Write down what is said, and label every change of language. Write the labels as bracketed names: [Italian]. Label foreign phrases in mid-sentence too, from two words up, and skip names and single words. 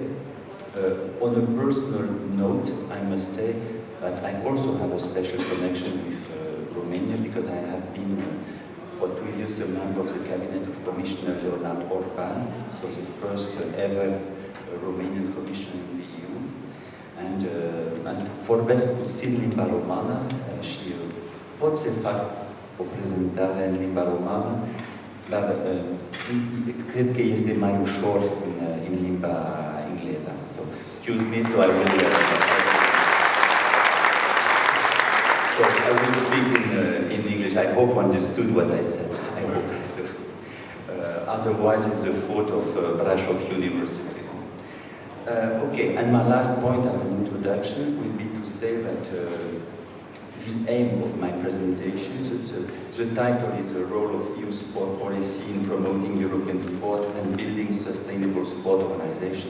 [English] On a personal note, I must say that I also have a special connection with Romania, because I have been for 2 years a member of the Cabinet of Commissioner Leonard Orban, so the first ever Romanian commissioner in the EU. [Romanian] And vorbesc puțin limba romană și pot să fac o prezentare în limba romană, dar cred că este mai ușor în limba engleză. [English] So, excuse me, so I will speak in English. I hope you understood what I said. I hope so. Otherwise, it's the fault of Brașov University. Okay, and my last point as an introduction will be to say that the aim of my presentation, the title is the role of EU sport policy in promoting European sport and building sustainable sport organization.